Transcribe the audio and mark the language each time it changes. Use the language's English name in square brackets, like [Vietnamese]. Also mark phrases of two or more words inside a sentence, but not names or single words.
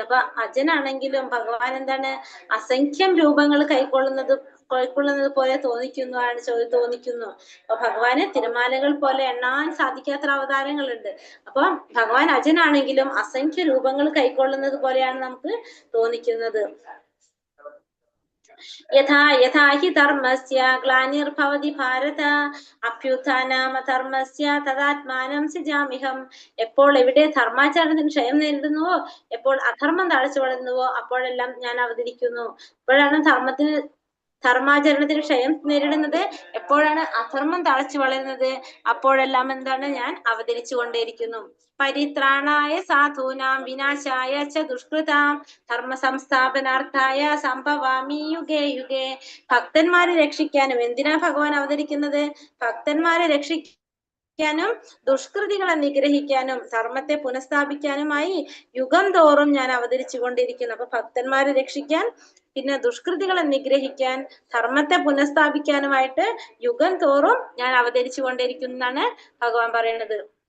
[Malayalam] അപ്പൊ അജനാണെങ്കിലും ഭഗവാൻ എന്താണ്, അസംഖ്യം രൂപങ്ങൾ കൈക്കൊള്ളുന്നത് പോലെ തോന്നിക്കുന്നു. അപ്പൊ ഭഗവാന് തിരമാലകൾ പോലെ എണ്ണാൻ സാധിക്കാത്ത അവതാരങ്ങളുണ്ട്. അപ്പൊ ഭഗവാൻ അജനാണെങ്കിലും അസംഖ്യ രൂപങ്ങൾ കൈക്കൊള്ളുന്നത് പോലെയാണ് നമുക്ക് തോന്നിക്കുന്നത്. [Sanskrit] യഥാ ഹി ധർമ്മസ്യ ഗ്ലാനിർഭവതി ഭാരത അഭ്യുത്ഥാനമധർമ്മസ്യ തദാത്മാനം സൃജാമ്യഹം. [Malayalam] എപ്പോൾ എവിടെ ധർമാചരണത്തിന് ക്ഷയം നേരിടുന്നുവോ, എപ്പോൾ അധർമ്മം തഴച്ചു വളരുന്നുവോ അപ്പോഴെല്ലാം ഞാൻ അവതരിക്കുന്നു. എപ്പോഴാണ് ധർമാചരണത്തിന് ക്ഷയം നേരിടുന്നത്? എപ്പോഴാണ് അധർമ്മം തഴച്ചു വളരുന്നത്? അപ്പോഴെല്ലാം എന്താണ്? ഞാൻ അവതരിച്ചു കൊണ്ടേയിരിക്കുന്നു. [Sanskrit] പരിത്രാണായ സാധൂനാം വിനാശായ ച ദുഷ്കൃതാം ധർമ്മ സംസ്ഥാപനാർത്ഥായ സംഭവാമി യുഗേ യുഗേ. [Malayalam] ഭക്തന്മാരെ രക്ഷിക്കാനും എന്തിനാ ഭഗവാൻ അവതരിക്കുന്നത്? ഭക്തന്മാരെ രക്ഷിക്കാനും ദുഷ്കൃതികളെ നിഗ്രഹിക്കാനും ധർമ്മത്തെ പുനഃസ്ഥാപിക്കാനുമായി യുഗം തോറും ഞാൻ അവതരിച്ചു കൊണ്ടിരിക്കുന്നു. അപ്പൊ ഭക്തന്മാരെ രക്ഷിക്കാൻ, പിന്നെ ദുഷ്കൃതികളെ നിഗ്രഹിക്കാൻ, ധർമ്മത്തെ പുനഃസ്ഥാപിക്കാനുമായിട്ട് യുഗം തോറും ഞാൻ അവതരിച്ചു കൊണ്ടിരിക്കുന്നു എന്നാണ് ഭഗവാൻ പറയുന്നത്.